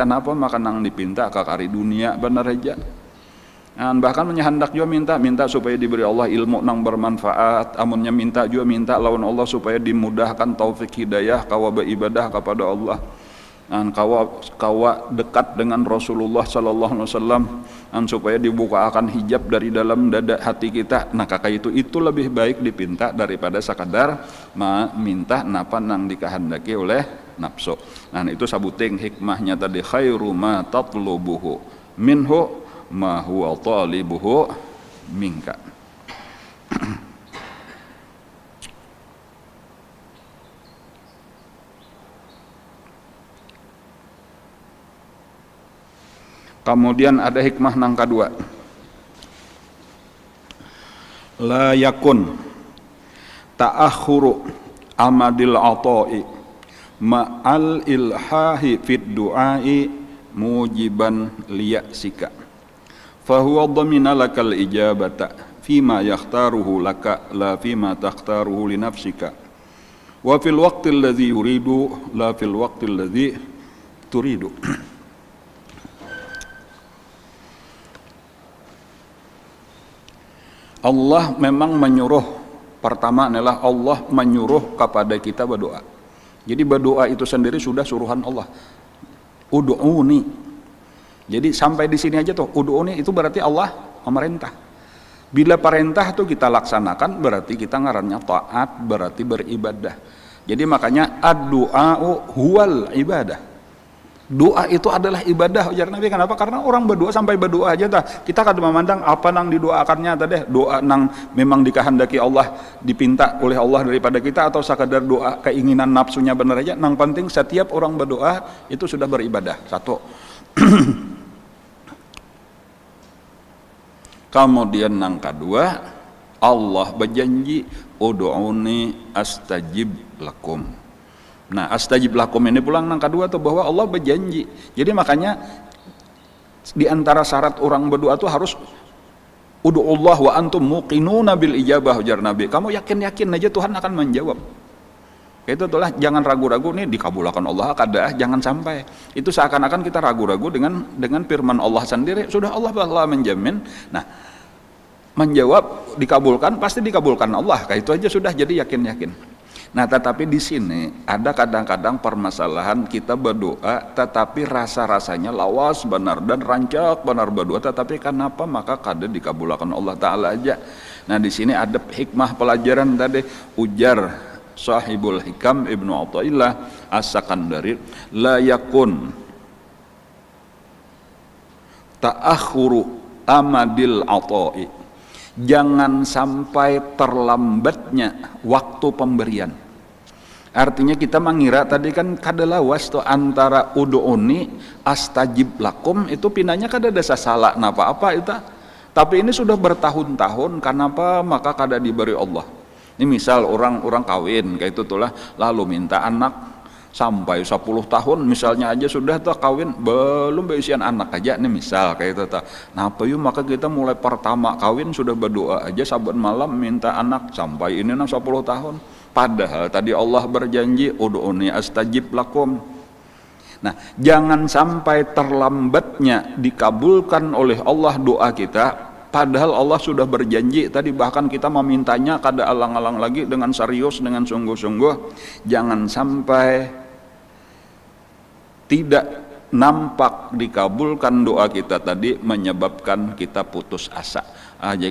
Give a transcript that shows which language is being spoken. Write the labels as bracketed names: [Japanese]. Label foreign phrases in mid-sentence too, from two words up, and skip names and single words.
[Banjar] Napa maka nang dipinta ke kari dunia bener aja. Dan bahkan hendak juga minta supaya diberi Allah ilmu nang bermanfaat. Amunnya minta juga minta lawan Allah supaya dimudahkan taufik hidayah kawa beribadah kepada Allah. Dan kawa dekat dengan Rasulullah [Arabic] صلى الله عليه وسلم, [Banjar] dan supaya dibukakan hijab dari dalam dada hati kita. Nah kakak itu lebih baik dipinta daripada sekadar minta napa nang dikehendaki oleh nafsu. Nah itu sabuting hikmahnya tadi, [Arabic] خير ما تطلبه منه ما هو طالبه منك. [Banjar] Kemudian ada hikmah nang kedua, [Arabic] لا يكن تأخر أمد العطاء مع الإلحاح في الدعاء موجبا ليأسك فهو ضمن لك الإجابة فيما يختاره لك لا فيما تختاره لنفسك وفي الوقت الذي يريد لا في الوقت الذي تريد. [Banjar] Allah memang menyuruh, pertama adalah Allah menyuruh kepada kita berdoa. Jadi berdoa itu sendiri sudah suruhan Allah. Ud'uni. Jadi sampai di sini aja tuh, ud'uni itu berarti Allah memerintah. Bila perintah tuh kita laksanakan berarti kita ngarannya taat, berarti beribadah. Jadi makanya [Arabic] الدعاء هو العبادة. [Banjar] Doa itu adalah ibadah, ujar Nabi. Kenapa? Karena orang berdoa sampai berdoa aja kita kada memandang apa nang didoakannya tadi, doa nang memang dikehendaki Allah, dipinta oleh Allah daripada kita, atau sekadar doa keinginan nafsunya benar aja. Nang penting setiap orang berdoa itu sudah beribadah. Satu. Kemudian nang kedua, Allah berjanji [Arabic] ادعوني أستجب لكم. [Banjar] Nah, [Arabic] أستجب لكم [Banjar] ini pulang nang kedua tuh, bahwa Allah berjanji. Jadi makanya di antara syarat orang berdoa tuh harus [Arabic] ادعوا الله وأنتم موقنون بالإجابة, [Banjar] ujar Nabi. Kamu yakin-yakin aja Tuhan akan menjawab. Itu itulah, jangan ragu-ragu nih dikabulkan Allah kada, jangan sampai. Itu seakan-akan kita ragu-ragu dengan firman Allah sendiri. Sudah Allah menjamin. Nah, menjawab dikabulkan, pasti dikabulkan Allah. Kayak itu aja sudah, jadi yakin-yakin. Nah tetapi di sini ada kadang-kadang permasalahan kita berdoa tetapi rasa-rasanya lawas benar dan rancak benar berdoa, tetapi kenapa maka kada dikabulkan Allah Ta'ala aja. Nah di sini ada hikmah pelajaran tadi, ujar sahibul hikam Ibnu Athaillah As-Sakandari, [Arabic] لا يكن تأخر أمد العطاء, [Banjar] jangan sampai terlambatnya waktu pemberian. Artinya kita mengira tadi kan kada lawas tuh antara [Arabic] ادعوني أستجب لكم, [Banjar] itu pinanya kada ada salah napa apa itu. Tapi ini sudah bertahun-tahun, kenapa maka kada diberi Allah. Ini misal orang kawin kayak itu tulah, lalu minta anak sampai 10 tahun misalnya aja sudah tuh kawin, belum berisian anak aja nih misal kayak itu tuh. Nah apa yuk maka kita mulai pertama kawin sudah berdoa aja saban malam minta anak sampai ini 10 tahun. Padahal tadi Allah berjanji [Arabic] ادعوني أستجب لكم. [Banjar] Nah jangan sampai terlambatnya dikabulkan oleh Allah doa kita, padahal Allah sudah berjanji tadi, bahkan kita memintanya kada alang-alang lagi dengan serius, dengan sungguh-sungguh. Jangan sampai tidak nampak dikabulkan doa kita tadi menyebabkan kita putus asa aja.